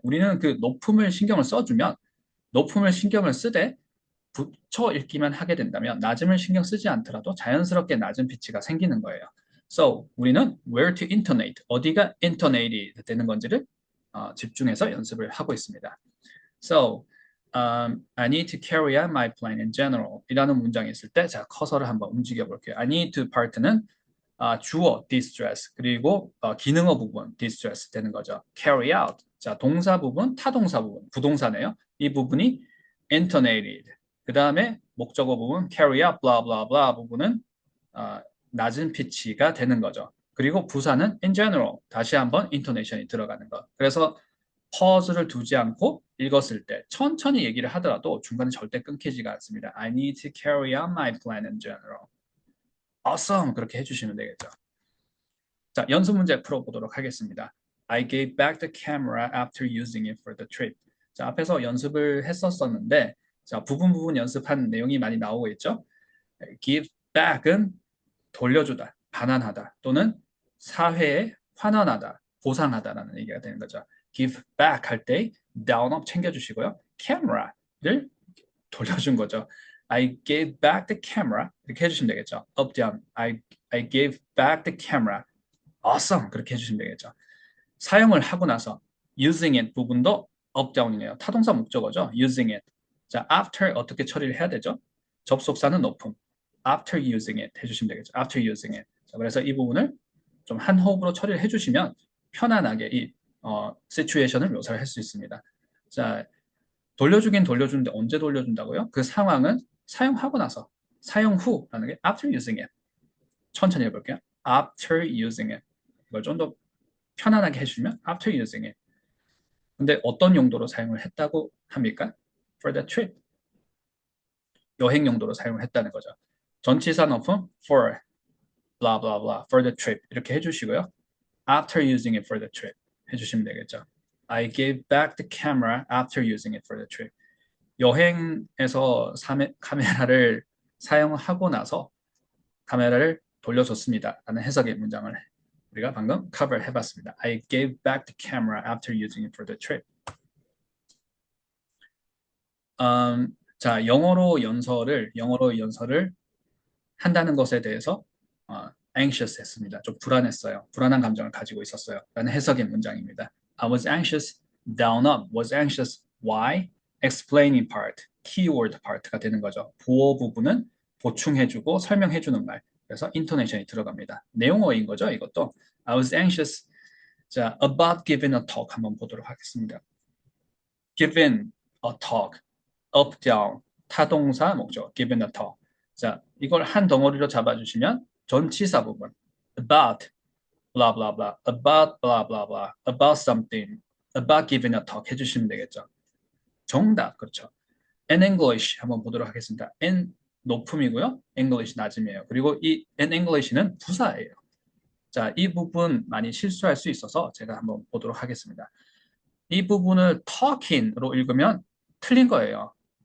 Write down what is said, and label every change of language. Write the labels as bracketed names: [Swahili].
[Korean] 우리는 그 높음을 신경을 써주면 높음을 신경을 쓰되 붙여 읽기만 하게 된다면 낮음을 신경 쓰지 않더라도 자연스럽게 낮은 피치가 생기는 거예요. So, 우리는 where to intonate, 어디가 intonated 되는 건지를 집중해서 연습을 하고 있습니다. [English] So, I need to carry out my plan in general [Korean] 이라는 문장이 있을 때 자, 커서를 한번 움직여 볼게요. I need to part는 주어 distress 그리고 기능어 부분 distress 되는 거죠. carry out 자 동사 부분 타동사 부분 부동사네요. 이 부분이 intonated 그 다음에 목적어 부분 carry out blah blah blah 부분은 낮은 피치가 되는 거죠. 그리고 부사는 in general 다시 한번 intonation이 들어가는 것. 그래서 pause를 두지 않고 읽었을 때 천천히 얘기를 하더라도 중간에 절대 끊기지가 않습니다. [English] I need to carry out my plan in general. Awesome! [Korean] 그렇게 해주시면 되겠죠. 자, 연습 문제 풀어보도록 하겠습니다. [English] I gave back the camera after using it for the trip. [Korean] 자, 앞에서 연습을 했었는데 자, 부분 연습한 내용이 많이 나오고 있죠. give back은 돌려주다, 반환하다 또는 사회에 환원하다, 보상하다라는 얘기가 되는 거죠. give back 할 때 down up 챙겨주시고요. camera를 돌려준 거죠. [English] I gave back the camera [Korean] 이렇게 해주시면 되겠죠. [English] up down I gave back the camera awesome [Korean] 그렇게 해주시면 되겠죠. 사용을 하고 나서 using it 부분도 up down이네요. 타동사 목적어죠. using it 자 after 어떻게 처리를 해야 되죠? 접속사는 높음 [English] after using it [Korean] 해주시면 되겠죠. after using it 자, 그래서 이 부분을 좀 한 호흡으로 처리를 해주시면 편안하게 이 시츄에이션을 묘사를 할 수 있습니다. 자 돌려주긴 돌려주는데 언제 돌려준다고요? 그 상황은 사용하고 나서, 사용 후라는 게 after using it. 천천히 해볼게요. [English] after using it. [Korean] 이걸 좀 더 편안하게 해주시면 [English] after using it. [Korean] 근데 어떤 용도로 사용을 했다고 합니까? [English] for the trip. [Korean] 여행 용도로 사용을 했다는 거죠. 전치사 넣품 for blah blah blah for the trip 이렇게 해주시고요. [English] after using it for the trip [Korean] 해주시면 되겠죠. [English] I gave back the camera after using it for the trip. [Korean] 여행에서 카메라를 사용하고 나서 카메라를 돌려줬습니다. 라는 해석의 문장을 우리가 방금 cover 해봤습니다. [English] I gave back the camera after using it for the trip. [Korean] 자, 영어로 연설을 한다는 것에 대해서 anxious 했습니다. 좀 불안했어요. 불안한 감정을 가지고 있었어요. 라는 해석의 문장입니다. [English] I was anxious, down up. Was anxious, why? explaining part, keyword part가 되는 거죠. [Korean] 보어 부분은 보충해주고 설명해주는 말. 그래서 intonation이 들어갑니다. 내용어인 거죠, 이것도. [English] I was anxious. [Korean] 자, about giving a talk 한번 보도록 하겠습니다. [English] giving a talk, up, down, 타동사 목적, giving a talk. 자, 이걸 한 덩어리로 잡아주시면 전치사 부분, about, blah, blah, blah, about, blah, blah, blah, about something, about giving a talk [Korean] 해주시면 되겠죠. 정답, 그렇죠. N English 한번 보도록 하겠습니다. N 높음이고요. English 낮음이에요. 그리고 이 N English는 부사예요. 자, 이 부분 많이 실수할 수 있어서 제가 한번 보도록 하겠습니다. 이 부분을 talking으로 읽으면 틀린 거예요.